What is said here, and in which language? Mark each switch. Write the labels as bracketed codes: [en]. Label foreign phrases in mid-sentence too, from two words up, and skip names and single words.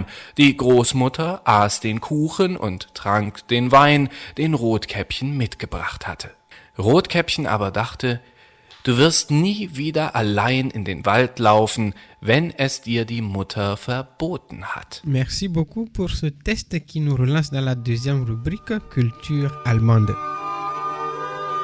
[de] Die Großmutter aß den Kuchen und trank den Wein, den Rotkäppchen mitgebracht hatte. Rotkäppchen aber dachte, du wirst nie wieder allein in den Wald laufen, wenn es dir die Mutter verboten hat. [fr] Merci beaucoup pour ce test qui nous relance dans la deuxième rubrique Culture allemande.